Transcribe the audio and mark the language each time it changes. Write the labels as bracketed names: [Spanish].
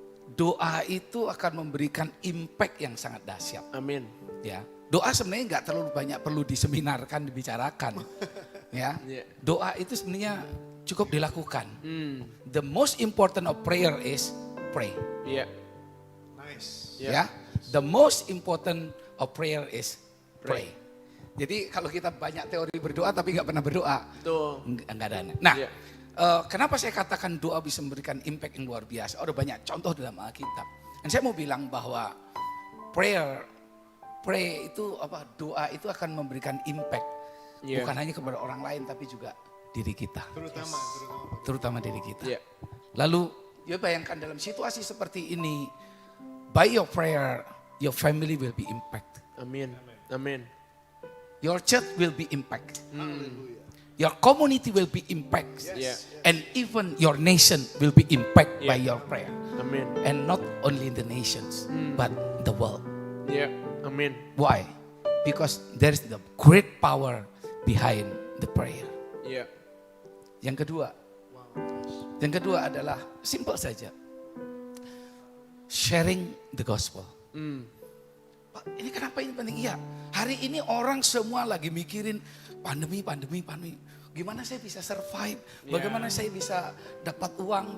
[Indonesian] Doa itu akan memberikan impact yang sangat dahsyat. Amin. Ya, doa sebenarnya nggak terlalu banyak perlu diseminarkan, dibicarakan. Ya, Iya. doa itu sebenarnya cukup dilakukan. [English] The most important of prayer is pray. [Indonesian] Iya. [English] Nice. Ya, the most important of prayer is pray. [Indonesian] Jadi kalau kita banyak teori berdoa tapi nggak pernah berdoa, Tuh. nggak ada. Nah, Iya. kenapa saya katakan doa bisa memberikan impact yang luar biasa? Ada banyak contoh dalam Alkitab. Dan saya mau bilang bahwa pray itu doa itu akan memberikan impact Iya. bukan hanya kepada orang lain tapi juga diri kita. Terutama diri kita. Iya. Lalu ya bayangkan dalam situasi seperti ini, [English] by your prayer, your family will be impact. [Indonesian] Amin. Amin. [English] Your church will be impact. Your community will be impact. Yes. And even your nation will be impact by Yeah. your prayer. [Indonesian] Amin. [English] And not only the nations, but the world. [Indonesian] Iya. Amin. [English] Why? Because there is the great power behind the prayer. [Indonesian] Iya. Yang kedua adalah simple saja. [English] Sharing the gospel. [Indonesian] Pak, ini kenapa ini penting? Iya, hari ini orang semua lagi mikirin pandemi. Gimana saya bisa survive? Bagaimana saya bisa dapat uang?